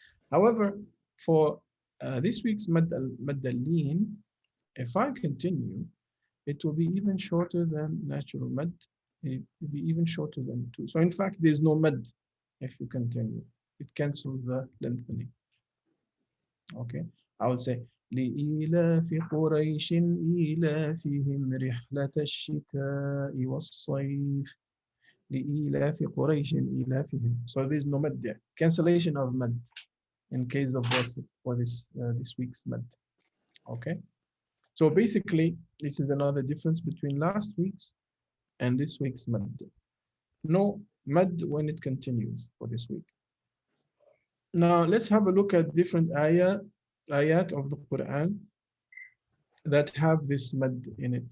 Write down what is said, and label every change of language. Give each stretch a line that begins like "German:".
English: However, for this week's mad al-leen, if I continue, it will be even shorter than natural mad. It will be even shorter than 2. So in fact, there's no mad if you continue. It cancels the lengthening. Okay, I would say
Arabic: لإيلاف قريش إيلافهم رحلة الشتاء والصيف لإيلاف قريش إيلافهم.
English: So there is no mad there. Cancellation of mad in case of this for this week's mad. Okay. So basically, this is another difference between last week's and this week's mad. No mad when it continues for this week. Now let's have a look at different ayat of the Quran that have this mad in it.